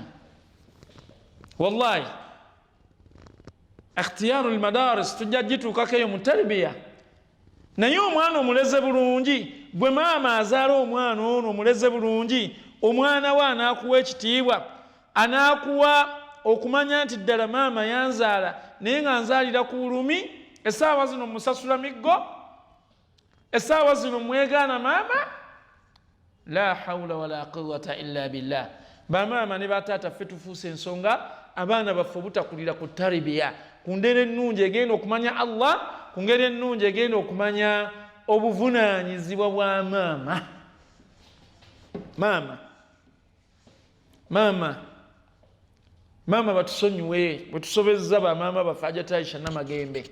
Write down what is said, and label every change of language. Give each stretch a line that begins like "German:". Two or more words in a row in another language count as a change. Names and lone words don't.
Arabic: والله اختيار المدارس
Ganda: tujja gituukako eyo mu tarbiya, naye omwana omuleze bulungi, bwe maama azaala omwana ono omuleze bulungi, omwana we anaakuwa ekitiibwa, anaakuwa okumanya nti ddala maama yanzaala naye nga nzaalira ku bulumi, essaawa zino musasula miggo, essaawa zino mwegaana maama.
Arabic: لا حول ولا قوة إلا بالله.
Ganda: Bamaama ne bataata ffe tufuuse ensonga abaana baffe obutakulira ku tarbiya, ku ngeri ennungi egenda okumanya Allah, ku ngeri ennungi egenda okumanya obuvunaanyizibwa bwa maama. Maama batusonyiwe bwe tusobezza bamaama baffe Hajjati Aisha Namagembe.